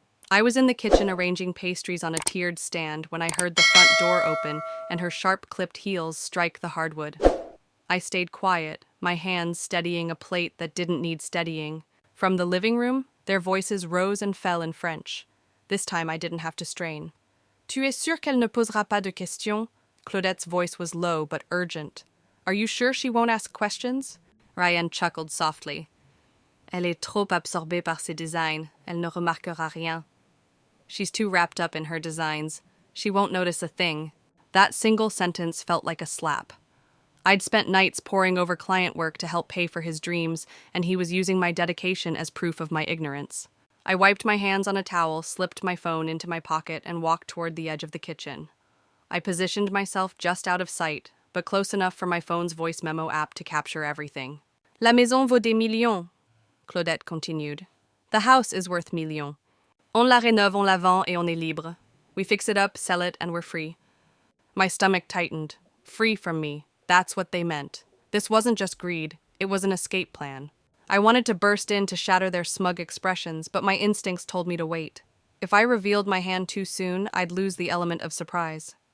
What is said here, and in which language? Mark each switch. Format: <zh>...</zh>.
<en>I was in the kitchen arranging pastries on a tiered stand when I heard the front door open and her sharp-clipped heels strike the hardwood. I stayed quiet, my hands steadying a plate that didn't need steadying. From the living room, their voices rose and fell in French. This time I didn't have to strain.</en> <fr>Tu es sûr qu'elle ne posera pas de questions?</fr> <en>Claudette's voice was low but urgent. Are you sure she won't ask questions? Ryan chuckled softly.</en> <fr>Elle est trop absorbée par ses designs. Elle ne remarquera rien.</fr> <en>She's too wrapped up in her designs. She won't notice a thing. That single sentence felt like a slap. I'd spent nights poring over client work to help pay for his dreams, and he was using my dedication as proof of my ignorance. I wiped my hands on a towel, slipped my phone into my pocket, and walked toward the edge of the kitchen. I positioned myself just out of sight, but close enough for my phone's voice memo app to capture everything.</en> <fr>La maison vaut des millions,</fr> <en>Claudette continued. The house is worth millions.</en> <fr>On la rénove, on la vend, et on est libre.</fr> <en>We fix it up, sell it, and we're free. My stomach tightened. Free from me. That's what they meant. This wasn't just greed. It was an escape plan. I wanted to burst in to shatter their smug expressions, but my instincts told me to wait. If I revealed my hand too soon, I'd lose the element of surprise.</en>